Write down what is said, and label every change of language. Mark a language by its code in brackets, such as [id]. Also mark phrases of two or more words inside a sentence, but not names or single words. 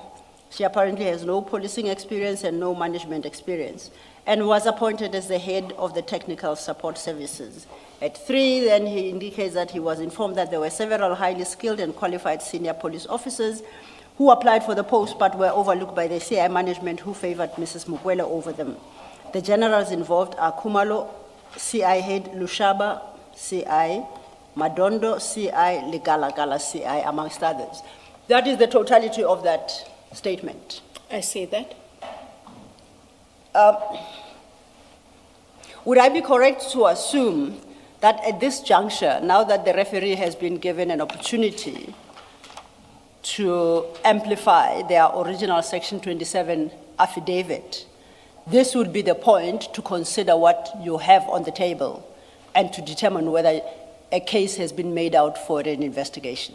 [en] She apparently has no policing experience and no management experience, and was appointed as the head of the technical support services. At 3, then he indicates that he was informed that there were several highly skilled and qualified senior police officers who applied for the post but were overlooked by the CI management, who favored Mrs. Mukwele over them. The generals involved are Kumalo, CI head, Lushaba, CI, Madondo, CI, Ligalagala, CI, amongst others. That is the totality of that statement. I see that. Would I be correct to assume that at this juncture, now that the referee has been given an opportunity to amplify their original Section 27 affidavit, this would be the point to consider what you have on the table and to determine whether a case has been made out for an investigation?